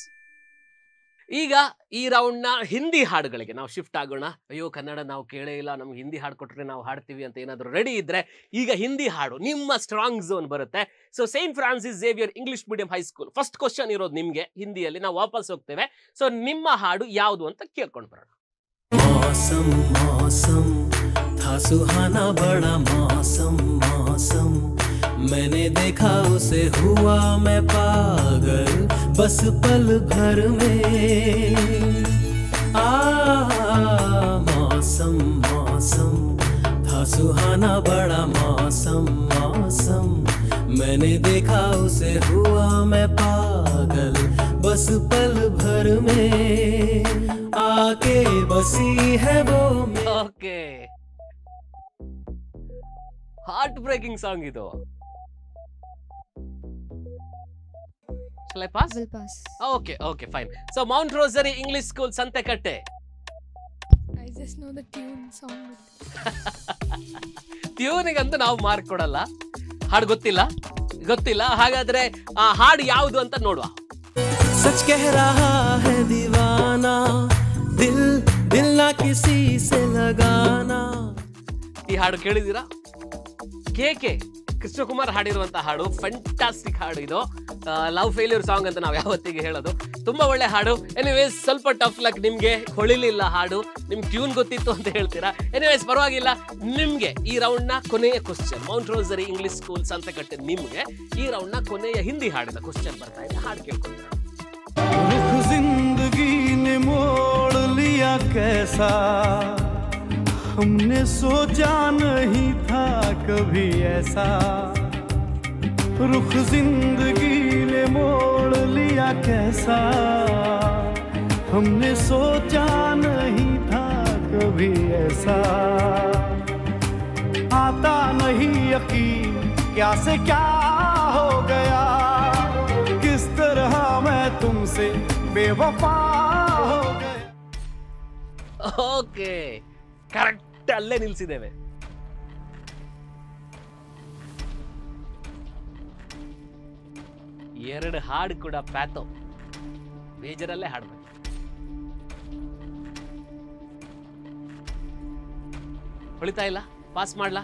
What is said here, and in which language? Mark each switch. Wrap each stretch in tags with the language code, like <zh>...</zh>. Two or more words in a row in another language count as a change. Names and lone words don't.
<kn>ಈಗ ಈ ರೌಂಡ್ ನ ಹಿಂದಿ ಹಾಡುಗಳಿಗೆ ನಾವು ಶಿಫ್ಟ್ ಆಗೋಣ. ಅಯ್ಯೋ ಕನ್ನಡ ನಾವು ಕೇಳೇ ಇಲ್ಲ, ನಮ್ಗೆ ಹಿಂದಿ ಹಾಡು ಕೊಟ್ರೆ ನಾವು ಹಾಡ್ತೀವಿ ಅಂತ ಏನಾದರೂ ರೆಡಿ ಇದ್ರೆ ಈಗ ಹಿಂದಿ ಹಾಡು ನಿಮ್ಮ</kn> <en>strong zone</en> <kn>ಬರುತ್ತೆ. ಸೊ ಸೇಂಟ್ ಫ್ರಾನ್ಸಿಸ್ ಝೇವಿಯರ್ ಇಂಗ್ಲಿಷ್ ಮೀಡಿಯಂ ಹೈಸ್ಕೂಲ್</kn> <en>first question</en> <kn>ಇರೋದು ನಿಮ್ಗೆ ಹಿಂದಿಯಲ್ಲಿ. ನಾವು ವಾಪಸ್ ಹೋಗ್ತೇವೆ. ಸೊ ನಿಮ್ಮ ಹಾಡು ಯಾವುದು ಅಂತ ಕೇಳ್ಕೊಂಡು ಬರೋಣ.</kn> <hi>मौसम मौसम था सुहाना बड़ा मौसम मौसम मैंने देखा उसे हुआ मैं पागल बस पल भर में मौसम मौसम था सुहाना बड़ा मौसम मौसम मैंने देखा उसे हुआ मैं पागल बस पल भर में आके बसी है वो.</hi> <en>okay, heart breaking song ಇದು. Shall I pass? Will pass. Okay, fine. So Mount Rosary English School ಸಂತೆಕಟ್ಟೆ. I just know the tune song.</en> <kn>ಟ್ಯೂನಿಗಂತೂ ನಾವು ಮಾರ್ಕ್ ಕೊಡಲ್ಲ. ಹಾಡು ಗೊತ್ತಿಲ್ಲ. ಹಾಗಾದ್ರೆ ಆ ಹಾಡು ಯಾವುದು ಅಂತ ನೋಡುವ.</kn> <hi>सच कह रहा है दीवाना दिल दिल ना किसी से लगाना.</hi> <kn>ಈ ಹಾಡು ಕೇಳಿದೀರಾ? ಕೆ ಕೃಷ್ಣಕುಮಾರ್ ಹಾಡಿರುವಂತ ಹಾಡು. ಫ್ಯಾಂಟಾಸ್ಟಿಕ್ ಹಾಡು ಇದು.</kn> <en>love failure song</en> <kn>ಅಂತ ನಾವು ಯಾವತ್ತಿಗೆ ಹೇಳೋದು. ತುಂಬಾ ಒಳ್ಳೆ ಹಾಡು. ಎನಿವೇಸ್ ಸ್ವಲ್ಪ</kn> <en>tough luck,</en> <kn>ನಿಮ್ಗೆ ಹೊಳಿಲಿಲ್ಲ ಹಾಡು. ನಿಮ್ಗೆ ಟ್ಯೂನ್ ಗೊತ್ತಿತ್ತು ಅಂತ ಹೇಳ್ತೀರಾ. ಎನಿವೇಸ್ ಪರವಾಗಿಲ್ಲ. ನಿಮ್ಗೆ ಈ ರೌಂಡ್ ನ ಕೊನೆಯ ಕ್ವಶನ್, ಮೌಂಟ್ ರೋಸರಿ ಇಂಗ್ಲಿಷ್ ಸ್ಕೂಲ್ ಸಂತೆಕಟ್ಟೆ, ನಿಮ್ಗೆ ಈ ರೌಂಡ್ ನ ಕೊನೆಯ ಹಿಂದಿ ಹಾಡಿನ ಕ್ವಶನ್ ಬರ್ತಾ ಇದೆ. ಹಾಡು ಕೇಳ್ಕೊಂಡ್ರೆ.</kn> <hi>रुख जिंदगी ने मोड़ लिया कैसा हमने सोचा नहीं था कभी ऐसा. रुख जिंदगी ने मोड़ लिया कैसा हमने सोचा नहीं था कभी ऐसा. आता नहीं यकीन क्या से क्या हो गया किस तरह मैं तुमसे बेवफा हो गया.</hi> <en>okay, correct</en> <kn>ಅಲ್ಲೇ ನಿಲ್ಸಿದ್ದೇವೆ. ಎರಡು ಹಾಡು ಕೂಡ ಪ್ಯಾಥೋ ಬೇಜರಲ್ಲೇ ಹಾಡ್ಬೇಕು. ಹೊಳಿತಾ ಇಲ್ಲ? ಪಾಸ್ ಮಾಡ್ಲಾ?</kn>